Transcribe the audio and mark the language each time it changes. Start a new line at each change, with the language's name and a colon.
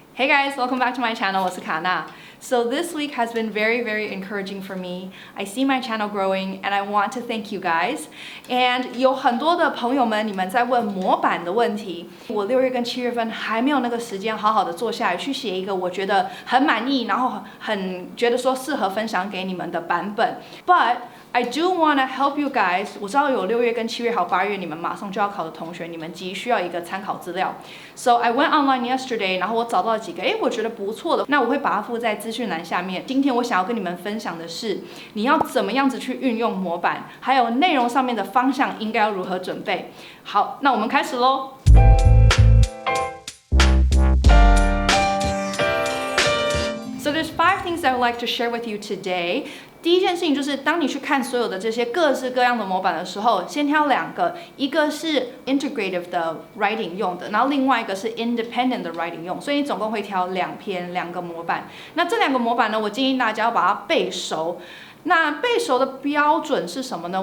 English: Hey guys, welcome back to my channel.
Chinese: 我是卡娜。
English: So this week has been very, very encouraging for me. I see my channel growing, and I want to thank you guys.
Chinese: And 有很多的朋友们，你们在问模板的问题。我6月跟7月份还没有那个时间，好好的坐下来去写一个我觉得很满意，然后很觉得说适合分享给你们的版本。
English: But I do want to help you guys.
Chinese: 我知道有6月跟7月还有8月，你们马上就要考的同学，你们急需要一个参考资料。
English: So I went online yesterday，
Chinese: 然后我找到了几个，我觉得不错的，那我会把它附在资讯栏下面。今天我想要跟你们分享的是，你要怎么样子去运用模板，还有内容上面的方向应该要如何准备。好，那我们开始咯。
English: So there's 5 things I would like to share with you today.
Chinese: 第一件事情就是，当你去看所有的这些各式各样的模板的时候，先挑2个，一个是 integrative 的 writing 用的，然后另外一个是 independent 的 writing 用，所以你总共会挑2个模板。那这2个模板呢，我建议大家要把它背熟。那背熟的标准是什么呢？